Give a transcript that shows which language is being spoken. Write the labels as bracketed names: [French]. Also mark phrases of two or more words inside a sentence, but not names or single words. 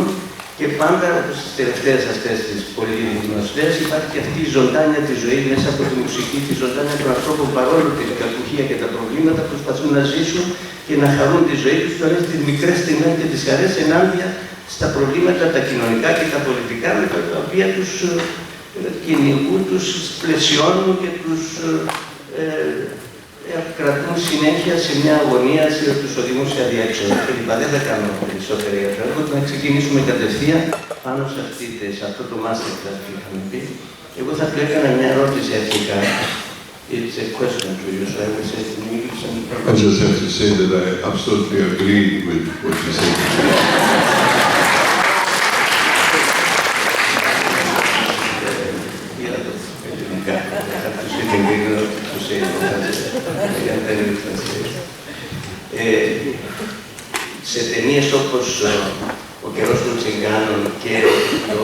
[Greek] Και πάντα, όπως τις τελευταίες αυτές τις πολύ γνωστές, υπάρχει και αυτή η ζωντάνια της ζωής μέσα από τη μουσική, τη ζωντάνια των ανθρώπων, παρόλο την κακουχία και τα προβλήματα, προσπαθούν να ζήσουν και να χαρούν τη ζωή τους, τώρα τις μικρές στιγμές και τις χαρές ενάντια στα προβλήματα τα κοινωνικά και τα πολιτικά, με τα οποία τους κυνηγούν, τους πλαισιώνουν και τους κρατούν συνέχεια σε μια αγωνία, τους οδηγούν σε αδιέξοδο κλπ. Δεν θα κάνω περισσότερα για το έργο, να ξεκινήσουμε κατευθείαν πάνω σε αυτό το masterclass που είχαμε πει. Εγώ θα του έκανα μια ερώτηση αρχικά. [English] It's a question to you, so I will say it in English and I just have to say that I absolutely agree with what you said. [Greek] Σε ταινίες όπως ο καιρός των Τσιγκάνων και το